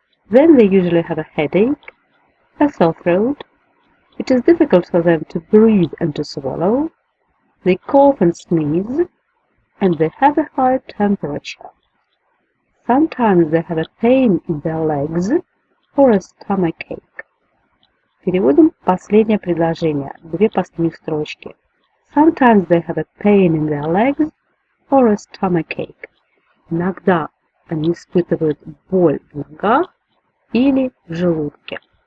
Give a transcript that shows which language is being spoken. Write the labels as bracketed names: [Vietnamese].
[English] Then they usually have a headache, a sore throat. It is difficult for them to breathe and to swallow. They cough and sneeze, and they have a high temperature. Sometimes they have a pain in their legs or a stomachache. [Russian] Переводим последнее предложение, две последних строчки. [English] Sometimes they have a pain in their legs or a stomachache. [Russian] Иногда они испытывают боль в ногах или в желудке.